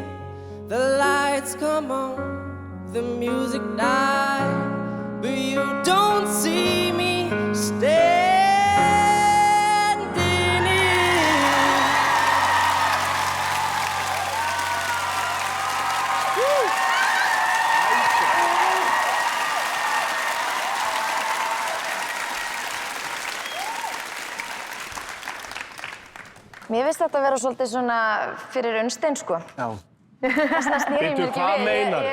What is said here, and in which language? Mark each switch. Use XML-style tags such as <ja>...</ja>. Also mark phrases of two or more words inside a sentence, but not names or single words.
<en>The lights come on, the music dies, but you don't see me standing here. Woo!</en> <is>Mér finnst þetta að vera svolítið svona fyrir Unnstein, sko. Já. Það snýr ég mér ekki hvað við. meinarðu?</is>